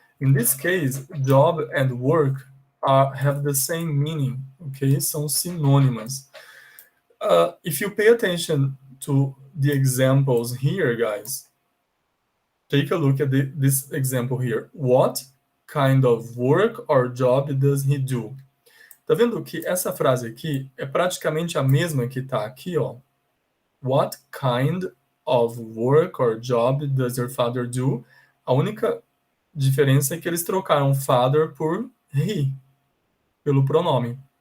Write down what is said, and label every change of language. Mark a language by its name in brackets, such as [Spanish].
[English] In this case, job and work have the same meaning, okay? [Portuguese] São sinônimas. [English] If you pay attention to the examples here, guys, take a look at this example here. What kind of work or job does he do? [Portuguese] Tá vendo que essa frase aqui é praticamente a mesma que tá aqui, ó. [English] What kind of work or job does your father do? [Portuguese] A única diferença é que eles trocaram father por he, pelo pronome.